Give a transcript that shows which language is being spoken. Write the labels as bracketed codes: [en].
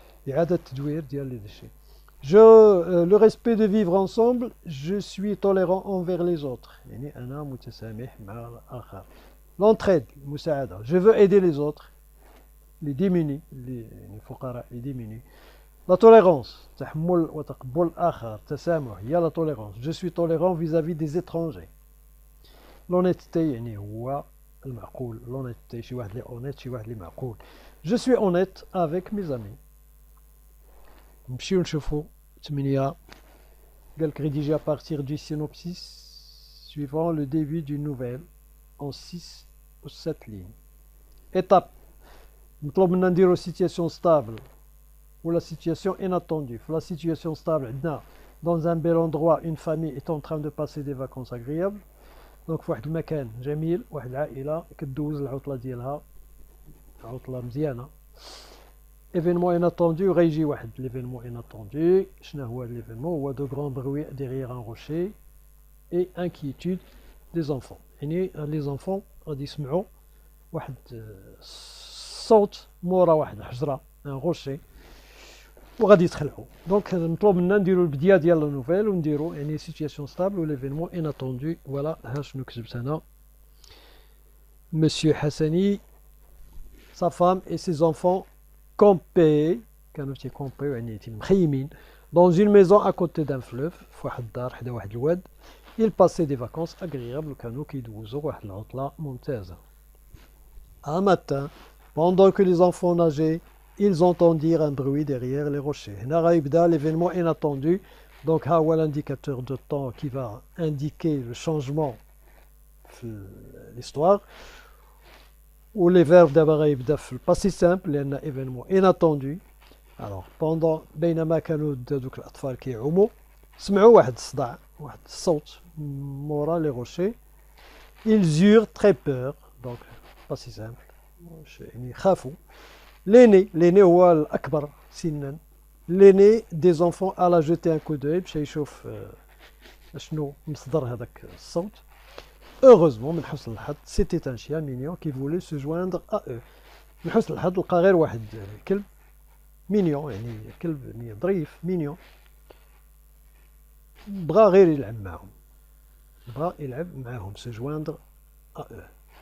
[ar] إعادة تدوير ديال لي ديشي [fr] le respect de vivre ensemble je suis tolérant envers les autres [ar] يعني أنا متسامح مع الآخر [fr] l'entraide, je veux aider les autres, les démunis, les فقراء, les démunis. La tolérance, [ar] تحمل وتقبل الآخر, تسامح, [fr] il y a la tolérance. Je suis tolérant vis-à-vis des étrangers. [ar] L'honnêteté, يعني هو المعقول. L'honnêteté, شي واحد اللي honnête, شي واحد اللي معقول. [fr] Je suis honnête avec mes amis. [ar] نمشيو نشوفوا 8 قال لك [fr] rédiger à partir du synopsis suivant le début d'une nouvelle en 6 ou 7 lignes. Étape. [ar] مطلوب منا نديرو [fr] situation stable ou la situation inattendue. La situation stable, dans un bel endroit, une famille est en train de passer des vacances agréables. [ar] Donc في واحد المكان جميل واحد العائلة كدوز العطلة ديالها عطلة مزيانة. [fr] Événement inattendu, [ar] غيجي واحد [fr] l'événement inattendu. شنو هو l'événement؟ هو de grands bruits derrière un rocher et inquiétude des enfants. [ar] يعني les enfants غادي يسمعوا واحد الصوت مورا واحد الحجرة ان روشي وغادي يتخلعوا. دونك مطلوب منا نديرو البداية ديال لا نوفيل ونديرو يعني سيتياسيون ستابل و ليفينمون اناتوندو. فوالا ها شنو كتبت انا. [fr] Monsieur Hassani, sa femme et ses enfants campaient [ar] كانوا تيكومبيو يعني مخيمين [fr] dans une maison à côté d'un fleuve [ar] في واحد الدار حدا واحد الواد. [fr] Ils passaient des vacances agréables [ar] كانوا كيدوزوا واحد العطلة ممتازة. [fr] Un matin, pendant que les enfants nageaient, ils entendirent un bruit derrière les rochers. [ar] هنا غيبدا [fr] l'événement inattendu. Donc ها هو l'indicateur de temps qui va indiquer le changement في l'histoire. Ou les verbes d'abord [ar] غيبدا في الباسي [fr] simple لأن événement inattendu. Alors pendant [ar] بينما كانوا دوك الأطفال كيعوموا سمعوا واحد الصداع واحد الصوت مورا لي روشي. [fr] Ils eurent très peur. Donc pas si simple [ar] يعني خافوا. l'aîné هو الأكبر سنا. [fr] l'aîné des enfants alla jeter un coup d'œil [ar] باش يشوف شنو مصدر هذاك الصوت. [fr] heureusement [ar] من حسن الحظ [fr] c'était un chien mignon qui voulait se joindre à eux. [ar] من حسن الحظ لقى غير واحد كلب مينيون يعني كلب يعني ظريف مينيون بغى غير يلعب معهم. بغى يلعب معهم [fr] se joindre à eux.